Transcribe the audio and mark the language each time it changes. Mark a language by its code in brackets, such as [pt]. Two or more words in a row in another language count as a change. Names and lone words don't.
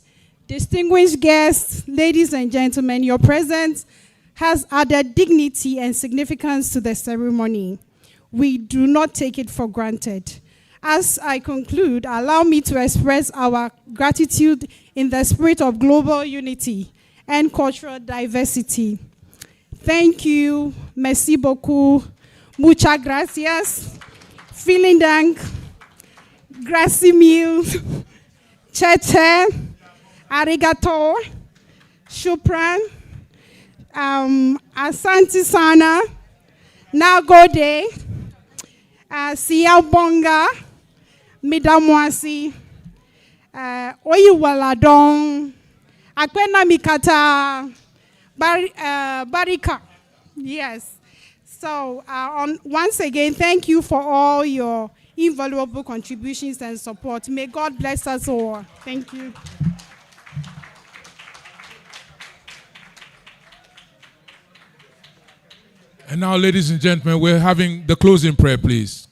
[en] Distinguished guests, ladies and gentlemen, your presence has added dignity and significance to the ceremony. We do not take it for granted. As I conclude, allow me to express our gratitude in the spirit of global unity and cultural diversity. Thank you. [fr] Merci beaucoup. [es] Muchas gracias. [de] Vielen Dank. [it] Grazie mille. [zh] Cheche. [sw] Arigato. Shukran. Asante sana. [ha] Nagode. Siyabonga. Midamwasi. Oyiwaladong. Akwena mikata. Barika. [en] Yes. So, once again, thank you for all your invaluable contributions and support. May God bless us all. Thank you. And now, ladies and gentlemen, we're having the closing prayer, please.